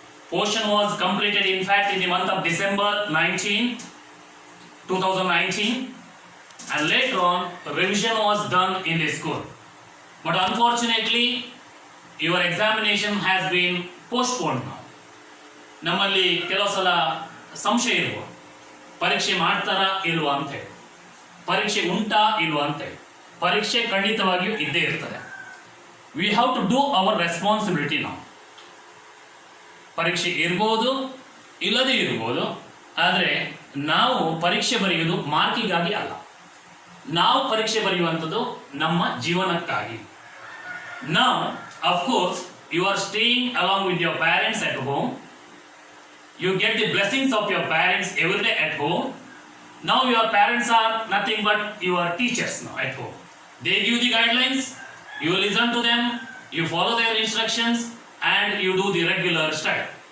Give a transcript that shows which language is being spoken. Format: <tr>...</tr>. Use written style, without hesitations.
<en>Portion was completed in fact in the month of December 2019, and later on revision was done in the school. But unfortunately, your examination has been postponed now.</en> <kn>ನಮ್ಮಲ್ಲಿ ಕೆಲವು ಸಲ ಸಂಶಯ ಇರುವ ಪರೀಕ್ಷೆ ಮಾಡ್ತಾರಾ ಇಲ್ವಾ ಅಂತ ಹೇಳಿ, ಪರೀಕ್ಷೆ ಉಂಟಾ ಇಲ್ವಾ ಅಂತ ಹೇಳಿ. ಪರೀಕ್ಷೆ ಖಂಡಿತವಾಗಿಯೂ ಇದ್ದೇ ಇರ್ತದೆ.</kn> <en>we have to do our responsibility</en> <kn>ನಾವು. ಪರೀಕ್ಷೆ ಇರ್ಬೋದು, ಇಲ್ಲದೇ ಇರ್ಬೋದು, ಆದರೆ ನಾವು ಪರೀಕ್ಷೆ ಬರೆಯುವುದು ಮಾರ್ಕಿಗಾಗಿ ಅಲ್ಲ. ನಾವು ಪರೀಕ್ಷೆ ಬರೆಯುವಂಥದ್ದು ನಮ್ಮ ಜೀವನಕ್ಕಾಗಿ.</kn> <en>Now, of course, you are staying along with your parents at home. You get the blessings of your parents every day at home. Now your parents are nothing but your teachers now at home. They give the guidelines, you listen to them, you follow their instructions and you do the regular study.</en>